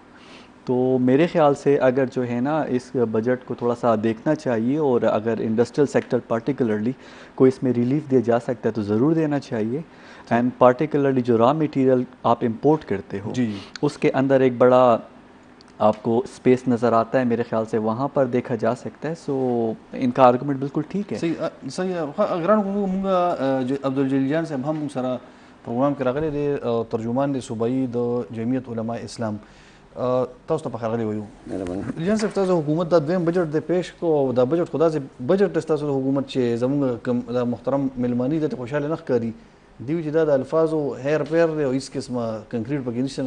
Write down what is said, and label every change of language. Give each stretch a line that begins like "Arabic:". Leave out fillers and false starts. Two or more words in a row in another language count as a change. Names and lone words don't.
Urdu: تو میرے خیال سے اگر جو ہے نا اس بجٹ کو تھوڑا سا دیکھنا چاہیے اور اگر
English: industrial sector particularly
Urdu: کوئی اس میں ریلیف دیا جا سکتا ہے تو ضرور دینا چاہیے.
English: and particularly
Urdu: جو
English: raw material
Urdu: آپ امپورٹ کرتے ہو اس کے اندر ایک بڑا آپ کو اسپیس نظر آتا ہے میرے خیال سے وہاں پر دیکھا جا سکتا ہے. سو ان کا آرگومنٹ بالکل ٹھیک ہے.
Pashto: صحیح اگران کو مونږ جو عبدالجلیل جان صاحب هم سره پروګرام کې راغلي دي ترجمان دي صوبایي د جمعیت علماء اسلام تاسو ته راغلي وایو. جان صاحب تاسو حکومت د دویم بجټ د پیش کو د بجټ خدا سے بجټ تاسو د حکومت چې زموږ کم د محترم ملمانی د خوشاله نه ښکاري دیو چې دا د الفاظو هیر پیر دی او هیڅ قسمه کنکریټ پکې نشته.